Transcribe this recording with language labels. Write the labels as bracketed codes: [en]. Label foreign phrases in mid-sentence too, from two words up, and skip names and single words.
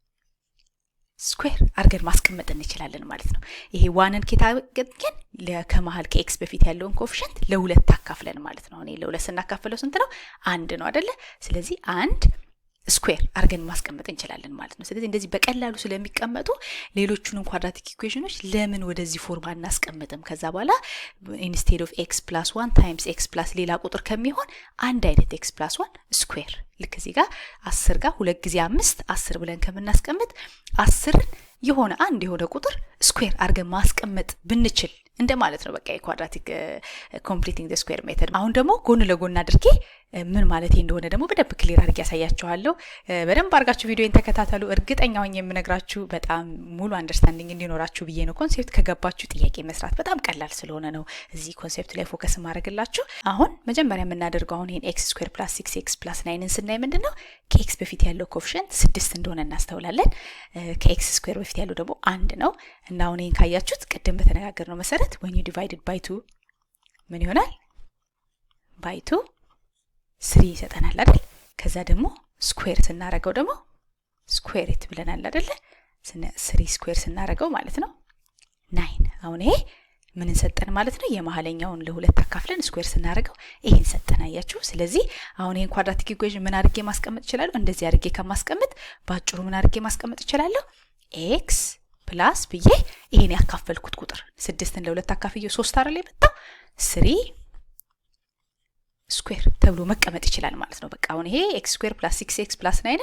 [am] ስኩዌር አርገን ማስቀመጥ እንችላለን ማለት ነው ይሄ 1ን ከታገኘን ለከመሃል ከx በፊት ያለውን ኮኤፊሺየንት ለሁለት ታካፍለን ማለት ነው እኔ ለሁለት ስናካፍለው ስንት ነው 1 ነው አይደለ ስለዚህ 1 ስኩዌር አርገን ማስቀመጥ እንችላለን ማለት ነው ስለዚህ እንደዚህ በቀላሉ ስለሚቀመጡ ሌሎቹንም [en] quadratic equations [am] ለምን ወደዚህ ፎርም አናስቀምጥም ከዛ በኋላ [en] instead of x + 1 times x [am] + ሌላ ቁጥር ከሚሆን አንድ አይነት x + 1 ስኩዌር ልክ እዚህ ጋር 10 ጋር 2 ጊዜ 5 10 ብለን ከምናስቀምጥ 10 የሆነ አንድ የሆነ ቁጥር ስኩዌር አርገን ማስቀመጥ ብንችል እንደማለት ነው በቃ የኳድራቲክ [en] completing the square method [am] አሁን ደግሞ ጎን ለጎን አድርጌ ምን ማለት እንደሆነ ደግሞ በደንብ ክሊር አድርጌ ያሳያችኋለሁ በደንብ አርጋችሁ ቪዲዮን ተከታተሉ እርግጠኛ ሆኜ የምነግራችሁ በጣም ሙሉ አንደርስታንዲንግ እንዲኖራችሁ ብዬ ነው ኮንሴፕት ከገባችሁ ጥያቄ መስራት በጣም ቀላል ስለሆነ ነው እዚህ ኮንሴፕት ላይ ፎከስ ማድረግላችሁ አሁን መጀመሪያ የምናደርገው አሁን ይሄን [en] x square plus 6x plus 9ን [am] ስናይ ምንድነው ከx በፊት ያለው ኮኤፊሺየንት 6 እንደሆነ እናስተውላለን [en] ከx square [am] በፊት ያለው ደግሞ 1 ነው እና አሁን ይሄን ካያችሁት ቀደም በተነጋገርነው መሰረት [en] when you divided by 2 [am] ምን ይሆናል [en] by 2 [am] 3 ይሰጠናል አይደል ከዛ ደግሞ ስኩዌር ስናረገው ደግሞ [en] square it [am] ብለናል አይደል 3 ስኩዌር ስናረገው ማለት ነው 9 አሁን ይሄ ምን እንሰጠን ማለት ነው የመሐለኛውን ለሁለት አካፍለን ስኩዌር ስናረገው ይሄን ሰጠና ያያችሁ ስለዚህ አሁን ይሄን [en] quadratic equation [am] ምን አድርጌ ማስቀመጥ ይችላል እንደዚህ አድርጌ ከማስቀመጥ ባጭሩ ምን አድርጌ ማስቀመጥ ይችላል x ፕላስ ብዬ ይሄን ያካፈልኩት ቁጥር 6ን ለሁለት አካፍዬ 3 አይደል የመጣው 3 ስኩዌር ተብሎ መቀመጥ ይችላል ማለት ነው በቃ አሁን ይሄ x ስኩዌር + 6x + 9ን